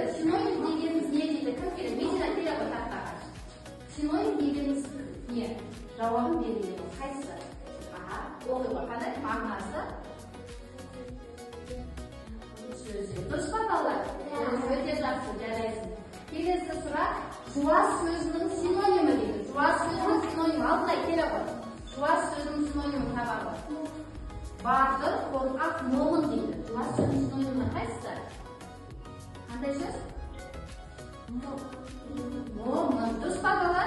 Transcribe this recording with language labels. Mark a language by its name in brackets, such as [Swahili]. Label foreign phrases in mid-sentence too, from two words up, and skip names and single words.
[Uzbek] Sinonim deganimiz ne deydi? Kim keladi? Mejina keladi taqtaqa. Sinonim deganimiz ne? Javobim beriladi. Qaysi? Aha, o'qiydi. Qanday ma'nosi? So'zi. [Kazakh] Dұрыс па балалар? Өте жақсы, жарайсың. Келесі сұрақ, жуас сөзінің синонимі дейді. Жуас сөзінің синонимі. Алдылай келе ғой. Жуас сөзінің синонимі табағы. Батыр, қорқақ, момын дейді. Жуас сөзінің синонимі қайсысы? Қандай сөз? Момын. Дұрыс па балалар?